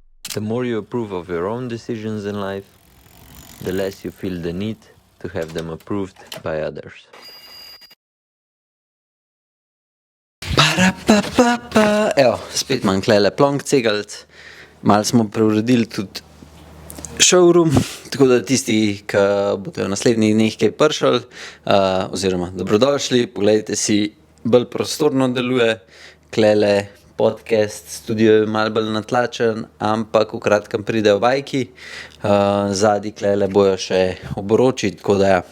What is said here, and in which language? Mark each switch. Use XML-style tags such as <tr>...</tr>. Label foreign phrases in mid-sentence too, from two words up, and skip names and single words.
<en>The more you approve of your own decisions in life, the less you feel the need to have them approved by others.</en> <sl>Evo, spet imam klele plonk cegalt, malo smo preuredili tudi showroom, tako da tisti, ki bodo v naslednjih dneh kaj prišli, oziroma dobrodošli, pogledajte si, bolj prostorno deluje, klele podcast studio je malo bolj natlačen, ampak v kratkem pridejo vajki, zadnji klele bojo še obroči, tako da ja.</sl>